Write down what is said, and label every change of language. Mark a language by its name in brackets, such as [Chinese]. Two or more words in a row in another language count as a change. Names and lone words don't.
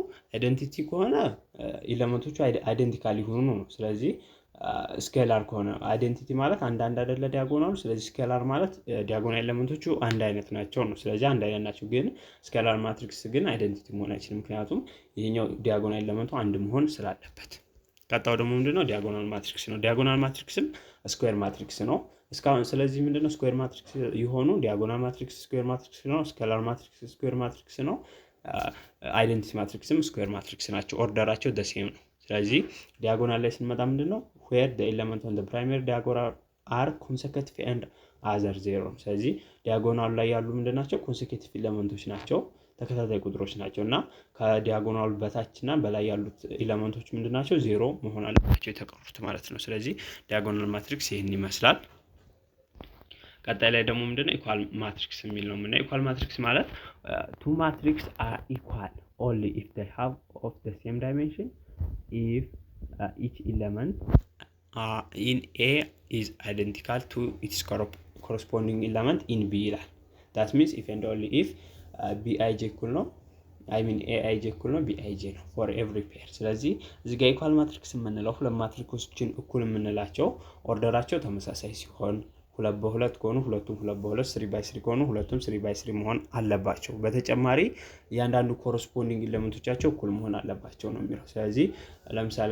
[Amharic] አይደንቲቲ ከሆነ ኤሌመንቶቹ አይደንቲካል ይሆኑ ነው። ስለዚህ ስኬላር ከሆነ አይደንቲቲ ማለት አንድ አይደለ ዲያጎናሉ። ስለዚህ ስኬላር ማለት ዲያጎናል ኤሌመንቶቹ አንድ አይነት ናቸው ነው። ስለዚህ አንድ አይነት ናቸው። ግን [English] scalar matrix [Amharic] ግን አይደንቲቲ መሆን አይችልም፣ ምክንያቱም ይሄኛው ዲያጎናል ኤሌመንቱ አንድ መሆን ስላለበት። ቀጣው ደግሞ ምንድነው? [English] diagonal matrix [Amharic] ነው። ዲያጎናል ማትሪክስም ስኩዌር ማትሪክስ ነው እስካሁን። ስለዚህ ምንድነው? ስኩዌር ማትሪክስ የሆኑ ዲያጎናል ማትሪክስ ስኩዌር ማትሪክስ ነው፣ ስኬላር ማትሪክስ ስኩዌር ማትሪክስ ነው፣ አይደንቲቲ ማትሪክስም ስኩዌር ማትሪክስ ናቸው። ኦርደራቸው [English] the same [Amharic] ነው። ስለዚህ ዲያጎናል ላይ ስንመጣ ምንድነው? [English] where the element on the primary diagonal are consecutive and other 0። [Amharic] ስለዚህ ዲያጎናሉ ላይ ያሉ ምንድናቸው? ኮንሴኪቲቭ ኤሌመንቶች ናቸው፣ ተከታታይ ቁጥሮች ናቸው። እና ከዲያጎናሉ በታችና በላይ ያሉት ኤሌመንቶች ምንድናቸው? 0 መሆን አለባቸው የተቀሩት ማለት ነው። ስለዚህ ዲያጎናል ማትሪክስ ይሄን ይመስላል። ቀጣይ ላይ ደግሞ ምንድነው? ኢኳል ማትሪክስ የሚል ነው የምናየው። ኢኳል ማትሪክስ ማለት [English] two matrices are equal only if they have of the same dimension if each element in A is identical to its corresponding element in B [Amharic] ይላል። [English] that means if and only if [Amharic] Bij እኩል ነው አይ ሚን ኤአይጄ እኩል ነው ቢአይጄ ነው [English] for every pair። [Amharic] ስለዚህ እዚህ ጋር ኢኳል ማትሪክስ የምንለው ሁለት ማትሪክሶችን እኩል የምንላቸው ኦርደራቸው ተመሳሳይ ሲሆን 2 በ2 ከሆኑ ሁለቱም 2 በ2፣ 3 by 3 ከሆኑ ሁለቱም 3 by 3 መሆን አለባቸው። በተጨማሪ እያንዳንዱ ኮረስፖንዲንግ ኤሌመንቶቻቸው እኩል መሆን አለባቸው ነው የሚለው። ስለዚህ ለምሳሌ